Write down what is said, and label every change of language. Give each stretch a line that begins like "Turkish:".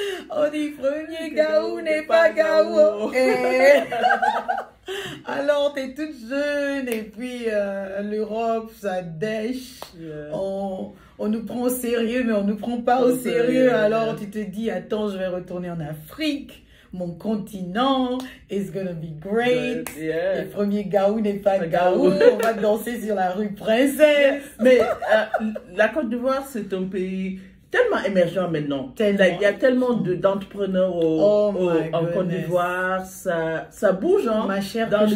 French: On dit premier gaou n'est pas gaou. Alors, t'es toute jeune et puis l'Europe, ça dèche. On nous prend au sérieux, mais on nous prend pas au sérieux. Alors, tu te dis, attends, je vais retourner en Afrique. Mon continent,
English: it's gonna be great.
French: Le premier gaou n'est pas gaou. On va danser sur la rue Princesse. Mais la Côte d'Ivoire, c'est un pays tellement émergent maintenant. Il y a tellement d'entrepreneurs en Côte d'Ivoire. Ça bouge, hein, ma chère, dans le